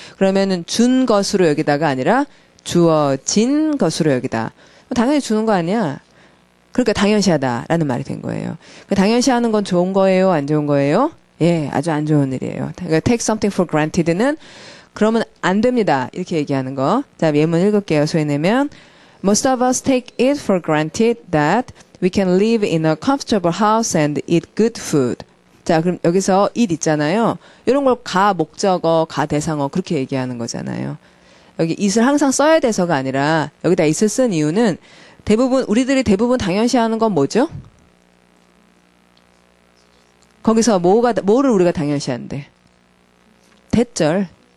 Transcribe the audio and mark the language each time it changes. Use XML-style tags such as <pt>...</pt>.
<ko>그러면은 준 것으로 여기다가 아니라 주어진 것으로 여기다. 당연히 주는 거 아니야. 그러니까 당연시하다라는 말이 된 거예요. 당연시하는 건 좋은 거예요? 안 좋은 거예요? 예, 아주 안 좋은 일이에요. 그러니까 take something for granted는 그러면 안 됩니다. 이렇게 얘기하는 거. 자, 예문 읽을게요. 소위 내면</ko> <en>Most of us take it for granted that we can live in a comfortable house and eat good food.</en> <ko>자, 그럼 여기서 it 있잖아요. 이런 걸 가 목적어, 가 대상어 그렇게 얘기하는 거잖아요. 여기 it을 항상 써야 돼서가 아니라 여기다 it을 쓴 이유는 우리들이 대부분 당연시하는 건 뭐죠? 거기서 뭐를 우리가 당연시한대? 대절.</ko>